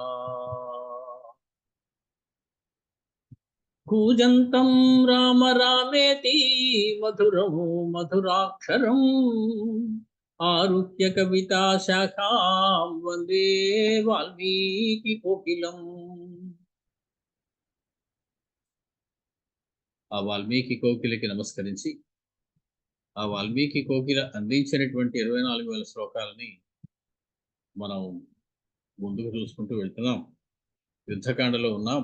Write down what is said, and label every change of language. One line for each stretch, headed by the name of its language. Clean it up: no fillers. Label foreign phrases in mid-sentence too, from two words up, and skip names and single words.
Sanskrit: कूजन्तं राम रामेति मधुरं मधुराक्षरम् आरुह्य कविता शाखां वन्दे वाल्मीकि कोकिलम्.
Telugu: ఆ వాల్మీకి కోకిలకి నమస్కరించి ఆ వాల్మీకి కోకిల అందించినటువంటి 24,000 శ్లోకాలని మనం ముందుకు చూసుకుంటూ వెళ్తున్నాం. యుద్ధకాండలో ఉన్నాం.